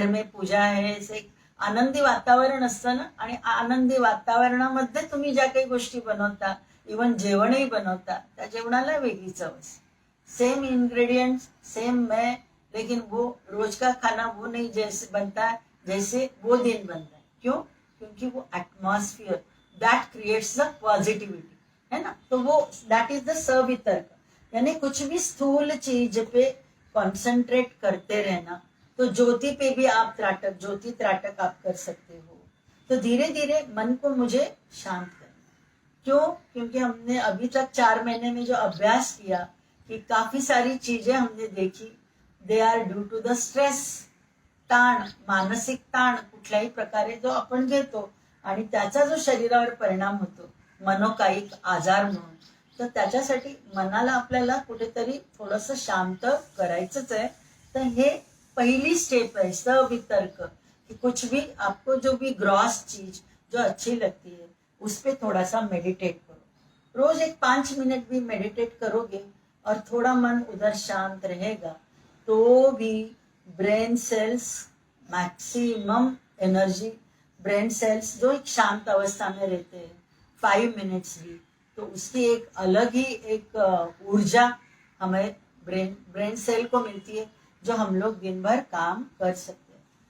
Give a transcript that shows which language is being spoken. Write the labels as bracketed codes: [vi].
[hi] घर में पूजा है, [mr] ऐसे आनंदी वातावरण असतं ना, आणि आनंदी वातावरणामध्ये तुम्ही ज्या काही गोष्टी बनवता, इवन जेवणही बनवता, त्या जेवणाला वेगळी चव असते, [hi] सेम इंग्रेडिएंट्स सेम मैं, लेकिन वो रोज का खाना वो नहीं जैसे बनता है जैसे वो दिन बनता है। क्यों? क्योंकि वो atmosphere [en] that creates the positivity, [hi] है ना। तो वो दैट इज द सवितर्क, यानी कुछ भी स्थूल चीज पे कंसंट्रेट करते रहना। तो ज्योति पे भी आप त्राटक, ज्योति त्राटक आप कर सकते हो। तो धीरे धीरे मन को मुझे शांत करना। क्यों? क्योंकि हमने अभी तक 4 महीने में जो अभ्यास किया कि काफी सारी चीजें हमने देखी, [en] they are due to the stress, [mr] ताण, मानसिक ताण कुठल्याही प्रकारे जो आपण घेतो आणि त्याचा जो शरीरावर परिणाम होतो मनोकायिक आजार म्हणून, तर त्याच्यासाठी मनाला आपल्याला कुठेतरी थोडंसं शांत करायचंच आहे। [hi] तर हे पहली स्टेप है सवितर्क, कि कुछ भी आपको जो भी ग्रॉस चीज जो अच्छी लगती है उस पर थोड़ा सा मेडिटेट करो। रोज एक 5 मिनट भी मेडिटेट करोगे और थोड़ा मन उधर शांत रहेगा तो भी brain cells maximum energy, brain cells जो एक शांत अवस्था में रहते हैं 5 मिनट्स भी, तो उसकी एक अलग ही एक ऊर्जा हमें ब्रेन सेल को मिलती है जो हम लोग दिन भर काम कर सकते हैं।